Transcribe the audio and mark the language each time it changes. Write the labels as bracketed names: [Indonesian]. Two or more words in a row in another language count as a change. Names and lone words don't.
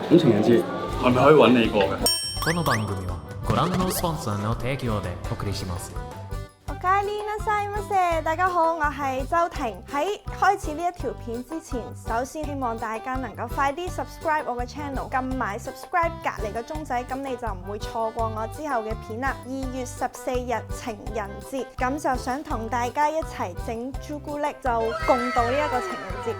[Cantonese] 咁情人節係咪可以揾你過嘅？ [Japanese] この番組はご覧のスポンサーの提供でお送りします。 [Cantonese] 大家好，我係周婷。喺開始呢一條片之前，首先希望大家能夠快啲 subscribe 我嘅 channel， 撳埋 subscribe 隔離個鐘仔，咁你就唔會錯過我之後嘅片啦。2月14日情人節，咁就想同大家一齊整朱古力，就共度呢一個情人節。